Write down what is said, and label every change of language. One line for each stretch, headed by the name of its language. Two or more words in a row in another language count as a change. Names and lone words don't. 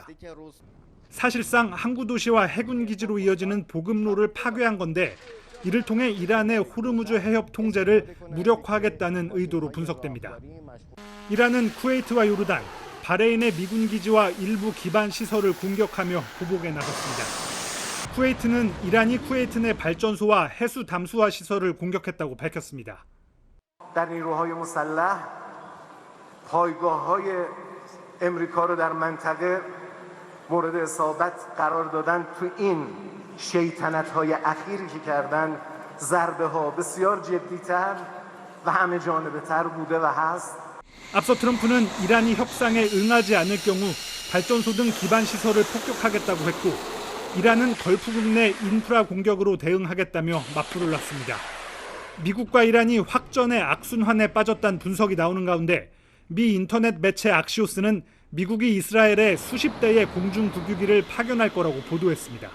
Korean: 사실상 항구 도시와 해군 기지로 이어지는 보급로를 파괴한 건데 이를 통해 이란의 호르무즈 해협 통제를 무력화하겠다는 의도로 분석됩니다. 이란은 쿠웨이트와 요르단, 바레인의 미군 기지와 일부 기반 시설을 공격하며 보복에 나섰습니다. 쿠웨이트는 이란이 쿠웨이트 내 발전소와 해수 담수화 시설을 공격했다고 밝혔습니다.
Persian: در نیروهای مسلح پایگاه‌های آمریکا رو در منطقه مورد اصابت قرار دادن تو این شیطنت‌های اخیری که کردن ضربه‌ها بسیار جدی‌تر و همه جانبه‌تر بوده و هست.
Korean: 앞서 트럼프는 이란이 협상에 응하지 않을 경우 발전소 등 기반 시설을 폭격하겠다고 했고 이란은 걸프국 내 인프라 공격으로 대응하겠다며 맞불을 놨습니다. 미국과 이란이 확전의 악순환에 빠졌다는 분석이 나오는 가운데 미 인터넷 매체 악시오스는 미국이 이스라엘에 수십 대의 공중국유기를 파견할 거라고 보도했습니다.